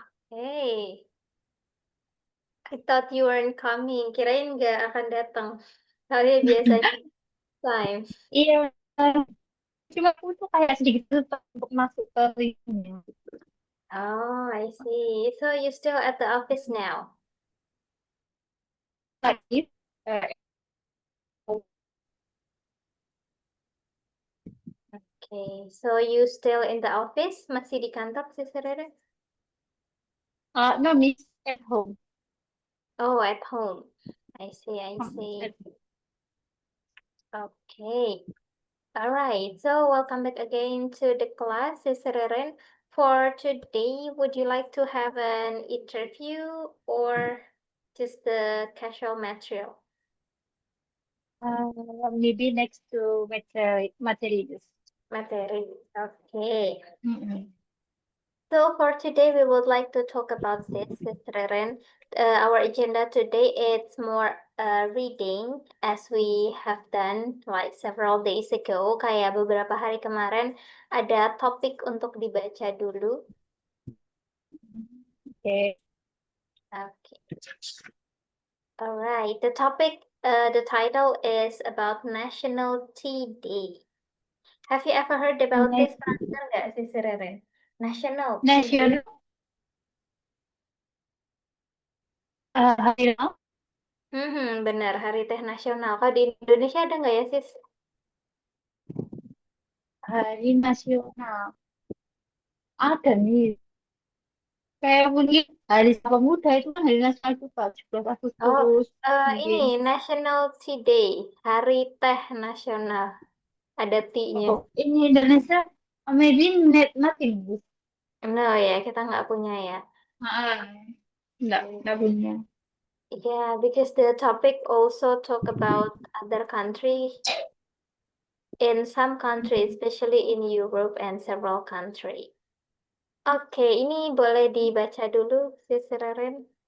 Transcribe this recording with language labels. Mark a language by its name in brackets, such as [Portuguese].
[English] Hey, I thought you weren't coming. [Indonesian] Kirain nggak akan datang. Hari biasanya time. Iya, cuma aku tuh kayak sedikit lupa untuk masuk ke linknya. [English] Oh, I see. So you still at the office now? [Indonesian] Lagi, eh, [English] Okay. So you still in the office? [Indonesian] Masih di kantor, Sis Ririn? [English] no, miss at home. Oh, at home. I see, I see. At Okay. All right, so welcome back again to the class, Sis Ririn. For today, would you like to have an interview or just the casual material? Maybe next to materials. [Indonesian] Materi. Okay. Mm-mm. [English] So for today, we would like to talk about this, Sis Ririn. Our agenda today is more reading, as we have done like several days ago. [Indonesian] Kayak beberapa hari kemarin ada topik untuk dibaca dulu. [English] Okay. Okay. All right. The title is about National Tea Day. Have you ever heard about this? Next, [Indonesian] Pernah dengar nggak sih, Rere? National Tea Day. [English] national, hari now, [Indonesian] Benar, Hari Teh Nasional. Kalau di Indonesia ada nggak ya, sis? hari nasional. Ada nih, kayak mungkin hari Sumpah Pemuda itu kan hari nasional juga, 17 Oh, Agustus ini mungkin. National Tea Day, Hari Teh Nasional. Ada T-nya. Oh, ini Indonesia, [English] maybe nothing. [Indonesian] No ya, kita nggak punya ya. Ah, enggak punya. [English] Yeah, because the topic also talk about other countries. In some countries, especially in Europe and several countries. [Indonesian] Oke, ini boleh dibaca dulu, Sis Reren.